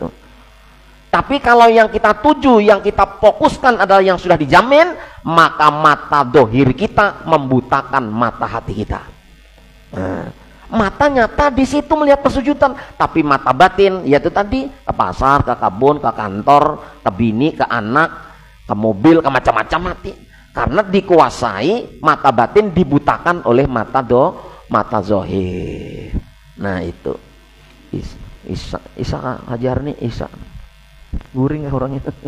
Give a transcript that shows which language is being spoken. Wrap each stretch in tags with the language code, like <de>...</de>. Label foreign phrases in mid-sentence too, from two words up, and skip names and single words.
<id>Tapi kalau yang kita tuju, yang kita fokuskan adalah yang sudah dijamin, maka mata dohir kita membutakan mata hati kita. Nah, mata nyata di situ melihat persujudan, tapi mata batin yaitu tadi ke pasar, ke kebun, ke kantor, ke bini, ke anak, ke mobil, ke macam-macam mati. Karena dikuasai, mata batin dibutakan oleh mata zohir. Nah itu Isa Hajar nih Isa.</id> <bjn>Guring ya orangnya.</bjn>